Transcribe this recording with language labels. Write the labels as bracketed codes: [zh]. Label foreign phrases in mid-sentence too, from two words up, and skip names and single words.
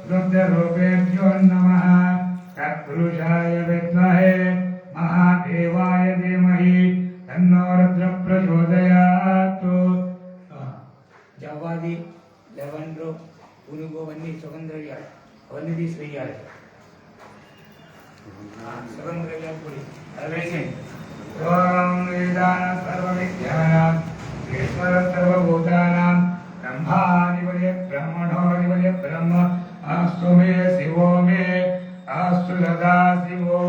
[sa] रुद्ररूपेभ्यो नमः तत्पुरुषाय विद्महे महादेवाय धीमहि तन्नो रुद्र प्रचोदयात् [te] జవ్వాది లెవెండ్రో పునుగు అవన్నీ సుగంధ్రవ్యాలు అవన్నీ తీసివేయాలి. సుగంధ్రవ్యాలు పొడి అది వేసేయండి. [sa] ఓం వేదాన సర్వవిద్యానాం ఈశ్వర సర్వభూతానాం బ్రహ్మాధిపతి బ్రహ్మణోధిపతి బ్రహ్మ ఆస్తు మే శివో మే ఆస్తు సదా శివో.